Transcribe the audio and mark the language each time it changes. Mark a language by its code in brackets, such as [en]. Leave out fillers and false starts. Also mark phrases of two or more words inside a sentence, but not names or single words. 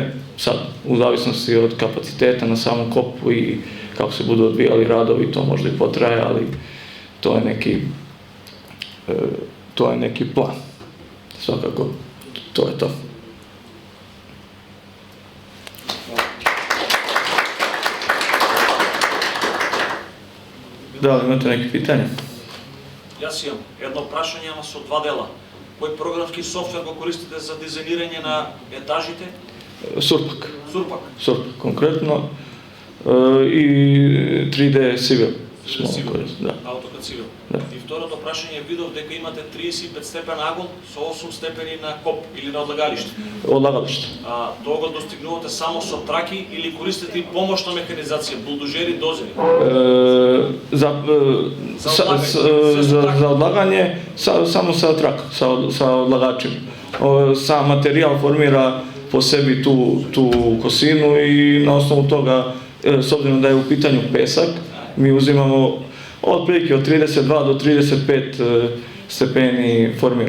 [sr] Sad, u zavisnosti od kapaciteta na samom kopu i kako se budu odvijali radovi, to možda i potraje, ali to je neki plan. Svakako, to je to. Da li imate neke pitanje? [mk] Јас имам едно прашање, ама со два дела. Кој програмски софтвер го користите за дизајнирање на етажите? [sr] Surpak. Surpak. Surpak, konkretno. I 3D Civil. AutoCAD Civil. [mk] И второто прашање, видов дека имате 35 степен агон со 8 степени на коп или на одлагалиште. [sr] Odlagalište. [mk] Тоа го достигнувате само со траки или користите и помошна механизација, булдозери, дозери? [sr] Za odlaganje samo sa trak, sa odlagačima. Sam materijal formira po sebi tu kosinu i na osnovu toga, s obzirom da je u pitanju pesak, mi uzimamo otprilike od 32 do 35 stepeni formira.